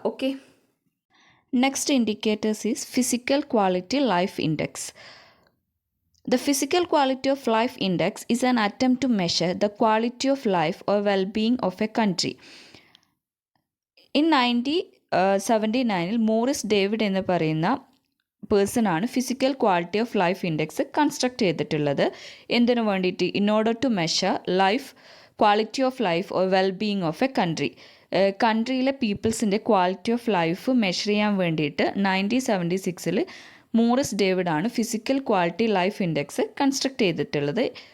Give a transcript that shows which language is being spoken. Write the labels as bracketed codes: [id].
[en] Okay, next indicators is physical quality life index. The physical quality of life index is an attempt to measure the quality of life or well-being of a country. [ml] In 1979 Morris David എന്ന് പറയുന്ന പേഴ്സണാണ് physical quality of life index construct ചെയ്തിട്ടുള്ളത്. എന്തിനു വേണ്ടിയിട്ട്? [en] In order to measure quality of life or wellbeing of a country. [ml] കൺട്രിയിലെ പീപ്പിൾസിൻ്റെ quality of life measure ചെയ്യാൻ വേണ്ടിയിട്ട് 1976 Morris David ആണ് physical quality life index construct ചെയ്തിട്ടുള്ളത്.